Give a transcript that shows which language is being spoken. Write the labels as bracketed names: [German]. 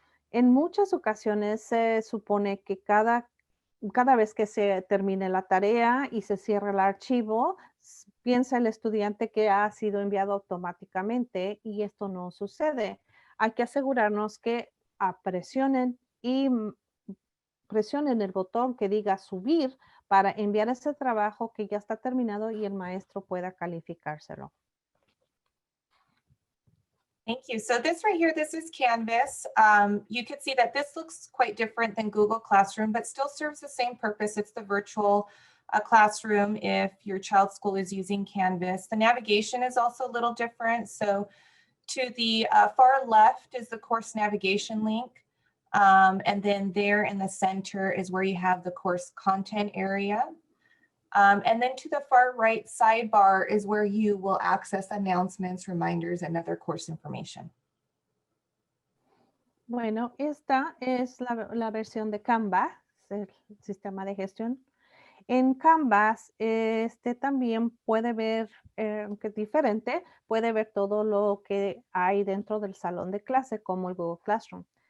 [Spanish] En muchas ocasiones se supone que cada vez que se termine la tarea y se cierra el archivo, piensa el estudiante que ha sido enviado automáticamente y esto no sucede. Hay que asegurarnos que presionen presionen el botón que diga subir para enviar ese trabajo que ya está terminado y el maestro pueda calificárselo. [English] Thank you. So this right here, this is Canvas. You can see that this looks quite different than Google Classroom, but still serves the same purpose. It's the virtual classroom if your child's school is using Canvas. The navigation is also a little different. So to the far left is the course navigation link. And then there in the center is where you have the course content area. And then to the far right sidebar is where you will access announcements, reminders, and other course information. [Spanish] Bueno, esta es la versión de Canvas, el sistema de gestión. En Canvas, también puede ver, aunque es diferente, puede ver todo lo que hay dentro del salón de clase, como el Google Classroom.